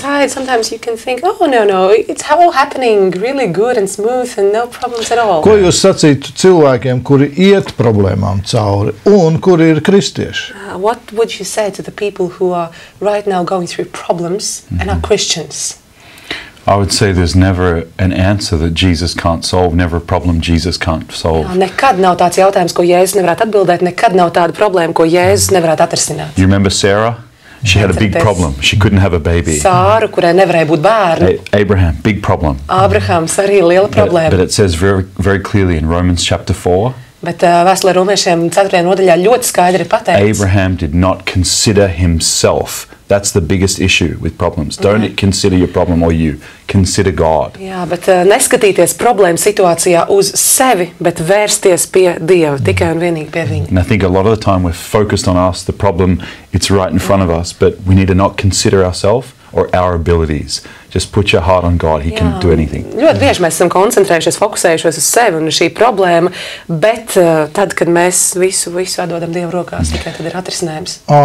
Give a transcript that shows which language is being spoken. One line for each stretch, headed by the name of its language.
English: side, sometimes you can think, oh, no, it's all happening really good and smooth and no problems at all.
Latvian: Ko jūs sacītu cilvēkiem, kuri iet problēmām cauri un kuri ir kristieši?
English: What would you say to the people who are right now going through problems and are Christians? I would say there's never an answer that Jesus can't solve, never a problem Jesus can't solve.
Latvian: Nekad nav tāds jautājums, ko Jēzus nevarētu atbildēt, nekad nav tāda problēma, ko Jēzus nevarētu atrisināt.
English: You remember Sarah? She had a big problem. She couldn't have a baby.
Latvian: Sāru, kurai nevarēja būt bērni.
English: Abraham, big problem.
Latvian: Ābrahams arī liela
English: But
Latvian: problēma.
English: it says very, very clearly in Romans chapter 4,
Latvian: Bet vēstulē Romiešiem 4. nodaļā ļoti skaidri ir pateikts.
English: Abraham did not consider himself. That's the biggest issue with problems. Don't consider your problem or you. Consider God.
Latvian: Jā, bet neskatīties problēmu situācijā uz sevi, bet vērsties pie Dieva, tikai un vienīgi pie viņa.
English: And I think a lot of the time we're focused on us, the problem, it's right in front of us, but we need to not consider ourselves or our abilities. Just put your heart on God. He can do anything.
Latvian: Ļoti bieži mēs esam koncentrējušies, fokusējušies uz sevi un šī problēma, bet tad, kad mēs visu atdodam Dieva rokās, tikai tad ir atrisinājums.